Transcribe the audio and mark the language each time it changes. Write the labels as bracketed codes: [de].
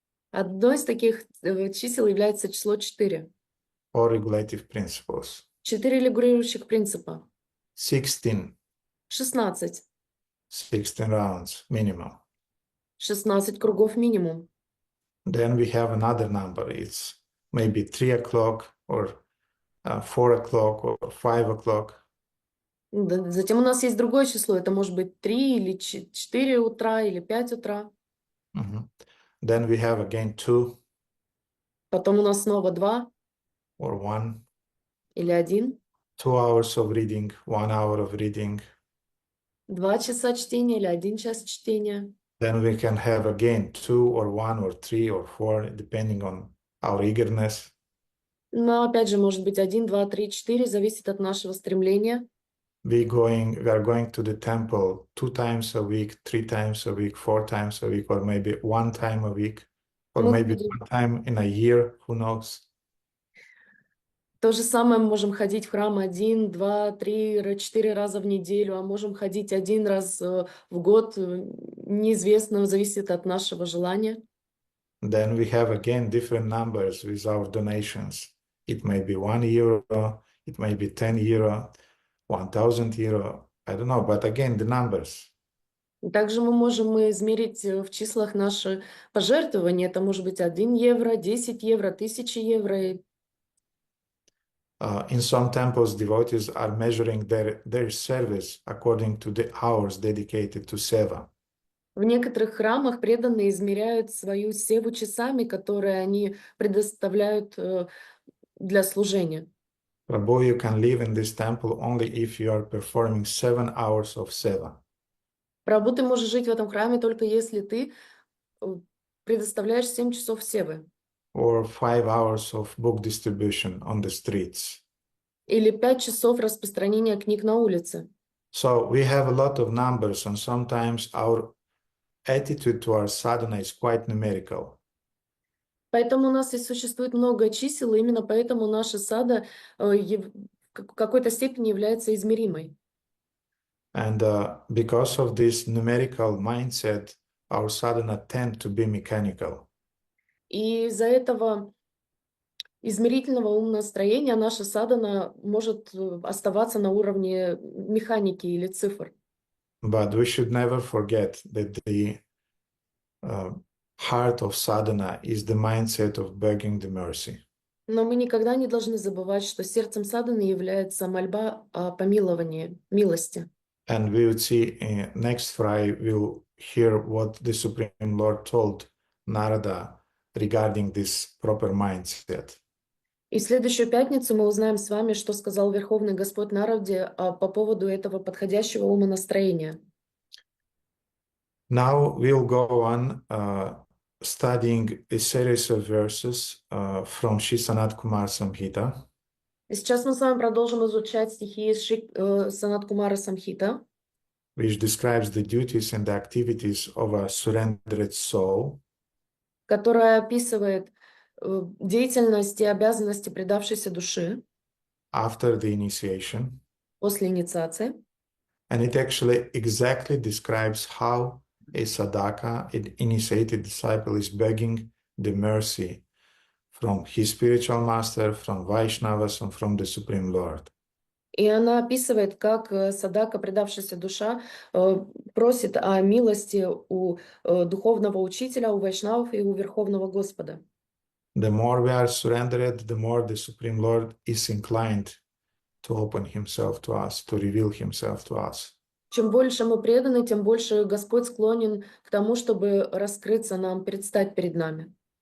[ru] Одно из таких чисел является число 4. [en] or regulative principles. [ru] 4 регулирующих принципа. 16, 16. [en] 16 rounds minimum. [ru] 16 кругов минимум. [en] Then we have another number. It's maybe 3 o'clock or 4 o'clock or 5 o'clock. [ru] Затем у нас есть другое число. Это может быть 3 или 4 утра или 5 утра. [en] Then we have again 2 [ru] Потом у нас снова 2 [en] or 1. [ru] или 1. [en] 2 hours of reading, 1 hour of reading. [ru] 2 часа чтения или 1 час чтения. [en] Then we can have again 2 or 1 or 3 or 4, depending on our eagerness. [ru] Но опять же, может быть 1, 2, 3, 4, зависит от нашего стремления. [en] We are going to the temple 2 times a week, 3 times a week, 4 times a week, or maybe 1 time a week, or [ru] Мы [en] maybe [ru] ходим. [en] 1 time in a year, who knows? [ru] То же самое мы можем ходить в храм 1, 2, 3, 4 раза в неделю, а можем ходить 1 раз в год, неизвестно, зависит от нашего желания. [en] Then we have again different numbers with our donations. It may be €1, it may be €10, €1,000, I don't know, but again, the numbers. [ru] Также мы можем измерить в числах наши пожертвования. Это может быть 1 евро, 10 евро, 1000 евро. [en] In some temples, devotees are measuring their service according to the hours dedicated to seva. [ru] В некоторых храмах преданные измеряют свою севу часами, которые они предоставляют для служения. [en] Prabhu, you can live in this temple only if you are performing 7 hours of seva. [ru] Прабhu, ты можешь жить в этом храме только если ты предоставляешь 7 часов севы. [en] Or 5 hours of book distribution on the streets. [ru] Или 5 часов распространения книг на улице. [en] So we have a lot of numbers, and sometimes our attitude to our sadhana is quite numerical. [ru] Поэтому у нас и существует много чисел, и именно поэтому наша сада в какой-то степени является измеримой. [en] And because of this numerical mindset, our sadhana tend to be mechanical. [ru] И из-за этого измерительного умонастроения наша садана может оставаться на уровне механики или цифр. [en] But we should never forget that the heart of sadhana is the mindset of begging the mercy. [ru] Но мы никогда не должны забывать, что сердцем саданы является мольба о помиловании, милости. [en] And we would see next Friday, we'll hear what the Supreme Lord told Narada regarding this proper mindset. [ru] И в следующую пятницу мы узнаем с вами, что сказал Верховный Господь Нараде по поводу этого подходящего умонастроения. [en] Now we'll go on studying a series of verses from Shri Sanat Kumar Samhita. [ru] И сейчас мы с вами продолжим изучать стихи из Санат Кумара Самхита, [en] which describes the duties and the activities of a surrendered soul, [ru] которая описывает деятельность и обязанности предавшейся души [en] after the initiation. [ru] после инициации. [en] And it actually exactly describes how a sadhaka, an initiated disciple, is begging the mercy from his spiritual master, from Vaishnavas, and from the Supreme Lord. [ru] И она описывает, как садака, предавшаяся душа, просит о милости у духовного учителя, у вайшнавов и у Верховного Господа. [en] The more we are surrendered, the more the Supreme Lord is inclined to open himself to us, to reveal himself to us. [ru] Чем больше мы преданы, тем больше Господь склонен к тому, чтобы раскрыться нам, предстать перед нами.